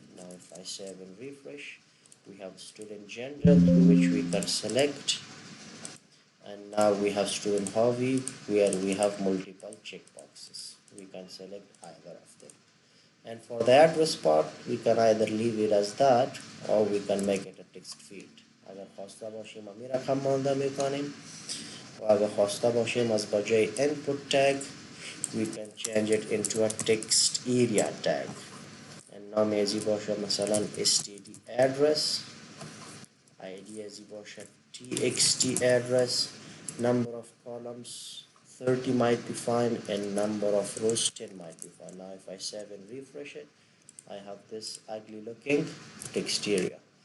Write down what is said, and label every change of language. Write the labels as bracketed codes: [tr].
[en] Now if I save and refresh, we have student gender which we can select, and now we have student hobby where we have multiple checkboxes. We can select either of them. And for the address part, we can either leave it as that or we can make it a text field. [fa] اگر خواسته باشیم امی رقم مانده میکنیم و اگر خواسته باشیم از بجای input tag [en] we can change it into a text area tag. and [fa] نام ازی باشه مثلا [en] std address, id [fa] ازی باشه [en] txt address, number of columns 30 might be fine, and number of rows 10 might be fine. Now if I save and refresh it, I have this ugly looking text area.